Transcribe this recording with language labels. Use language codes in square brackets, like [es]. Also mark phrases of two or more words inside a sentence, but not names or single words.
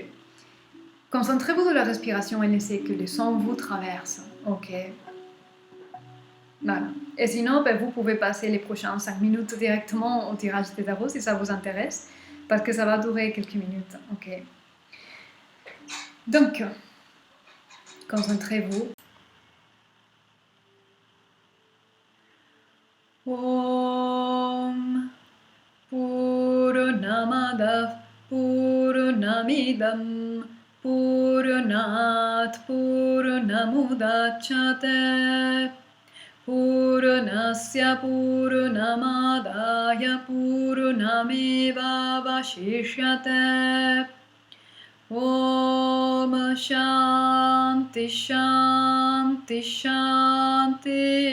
[fr] Concentrez-vous sur la respiration et laissez que le son vous traverse. OK. Voilà. Et sinon, vous pouvez passer les prochaines 5 minutes directement au tirage des tarots si ça vous intéresse, parce que ça va durer quelques minutes. OK. Donc, concentrez-vous. [sa] Om Purnamadav Purnamidam Purnat Purnamudachyate Purnasya Purnamadaya Purnameva Vashishyate Om Shanti Shanti Shanti